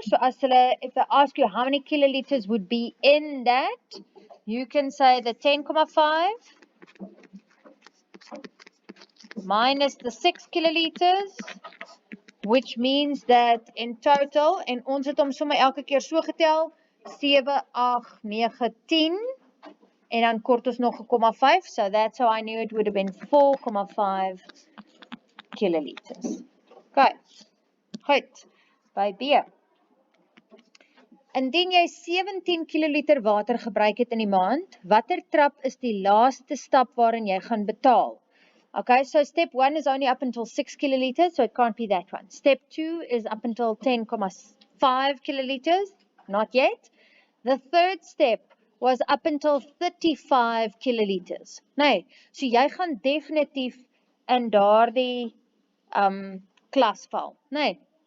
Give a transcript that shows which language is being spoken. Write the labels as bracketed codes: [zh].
[af] So as hulle, [en] if they ask you how many kiloliters would be in that, you can say the 10,5 minus the 6 kiloliters, which means that in total, [af] en ons het hom sommer elke keer so getel, [en] 7, 8, 9, 10, en dan kort ons nog 0,5, so that's how I knew it would have been 4,5 kiloliters. [af] Okay, goed, by B. Indien jy 17 kiloliter water gebruik het in die maand, watter trap is die laaste stap waarin jy gaan betaal? [en] Okay, so step 1 is only up until 6 kiloliters, so it can't be that one. Step 2 is up until 10,5 kiloliters, not yet. The third step was up until 35 kiloliters. [af] Nee, so jy gaan definitief in daardie klas val. Nee.